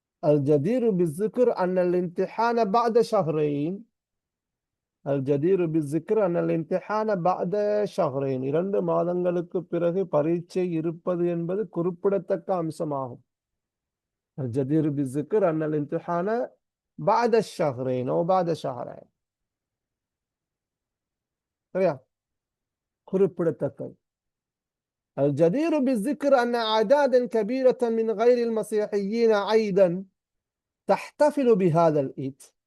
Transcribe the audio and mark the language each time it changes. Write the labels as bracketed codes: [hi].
[ar] الجدير بالذكر أن الامتحان بعد شهرين. الجدير بالذكر أن الامتحان بعد شهرين. [ta] 2 மாதங்களுக்கு பிறகு பரீட்சை இருப்பது என்பது குறிப்பிடத்தக்க அம்சமாகும். [ar] الجدير بالذكر أن الامتحان بعد الشهرين أو بعد شهرين. [ta] சரியா? குறிப்பிடத்தக்க. [ar] الجدير بالذكر أن أعدادا كبيرة من غير المسيحيين أيضا تحتفل بهذا العيد.